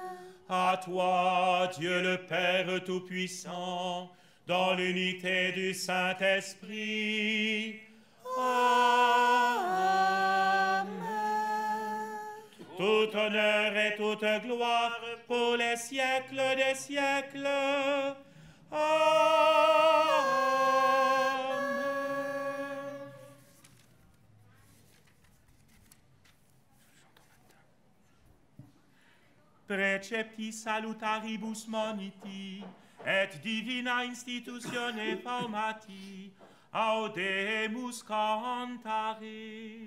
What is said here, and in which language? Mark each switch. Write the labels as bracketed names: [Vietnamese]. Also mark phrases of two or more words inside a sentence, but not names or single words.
[French] À toi, Dieu le Père Tout-Puissant, dans l'unité du Saint-Esprit. Amen. Tout honneur et toute gloire pour les siècles des siècles. Amen. [Latin] Precepti salutaribus moniti, et divina institutione formati, audemus cantare.